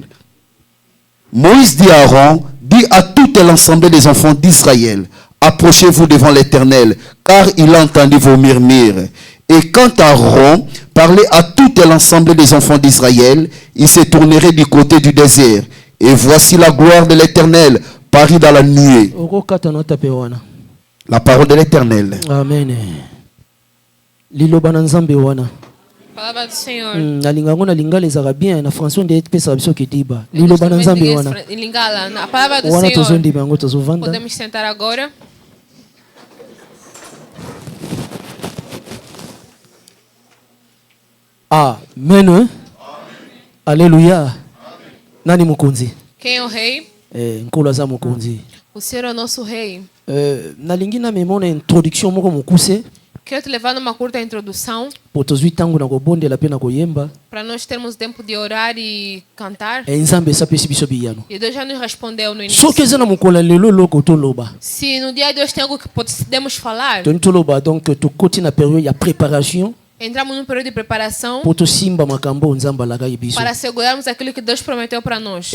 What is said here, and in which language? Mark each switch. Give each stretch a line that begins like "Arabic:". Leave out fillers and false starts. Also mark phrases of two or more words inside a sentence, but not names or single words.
French: Moïse dit à Aaron: dit à tout l'ensemble des enfants d'Israël: approchez-vous devant l'Éternel, car il a entendu vos murmures. Et quant à Aaron, parlez à tout l'ensemble des enfants d'Israël, il se tournerait du côté du désert. Et voici la gloire de l'Éternel, parue dans la nuée. La parole de l'Éternel. Amen.
Portuguese: Palavra do Senhor. A palavra do Senhor. Podemos sentar agora. Amen.
Lingala: Alléluia. Nani mukunzi?
Portuguese: Quem é o rei?
Lingala: Nkolaza mukunzi.
Portuguese: O Senhor é o nosso rei.
Lingala: Nalingi na memona introduction moko mukuse.
Portuguese: Quero te levar numa curta introdução. Para nós termos tempo de orar e cantar. E Deus já nos respondeu no início. Se no dia de hoje tem algo que podemos falar. Entramos num período de preparação para segurarmos aquilo que Deus prometeu para nós.